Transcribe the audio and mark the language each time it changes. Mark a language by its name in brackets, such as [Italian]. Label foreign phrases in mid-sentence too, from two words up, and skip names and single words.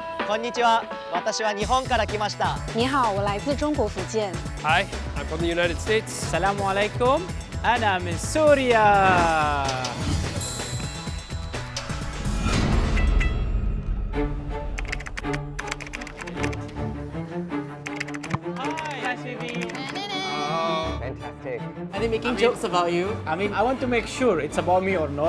[Japanese] こんにちは。私は日本から来ました。 [Chinese] 你好，我来自中国福建。 [English] Hi, I'm from the United States. [Arabic] السلام عليكم. أنا من سوريا. [English] Hi, nice meeting you. Fantastic. Are they making jokes about you? I want to make sure it's about me or not.